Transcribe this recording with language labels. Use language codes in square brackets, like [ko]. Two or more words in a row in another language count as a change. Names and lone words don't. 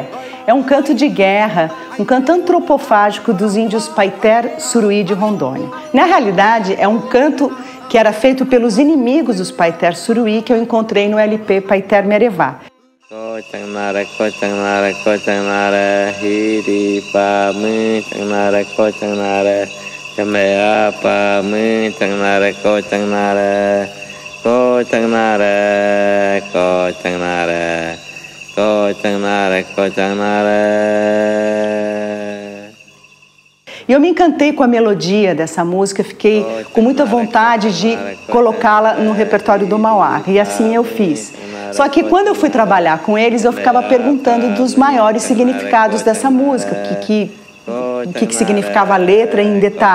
[pt] É um canto de guerra, um canto antropofágico dos índios Paiter Suruí de Rondônia. Na realidade, é um canto que era feito pelos inimigos dos Paiter Suruí, que eu encontrei no LP Paiter Merevá. [sru] Coitiangaré, Coitiangaré, Coitiangaré, Hiripa, Coitiangaré, Coitiangaré, Chameapa, Coitiangaré, Coitiangaré, Coitiangaré, Coitiangaré, Coitiangaré, Coitiangaré. [pt] E eu me encantei com a melodia dessa música, fiquei com muita vontade de colocá-la no repertório do Mauá, e assim eu fiz. Só que quando eu fui trabalhar com eles, eu ficava perguntando dos maiores significados dessa música, o que significava a letra em detalhes.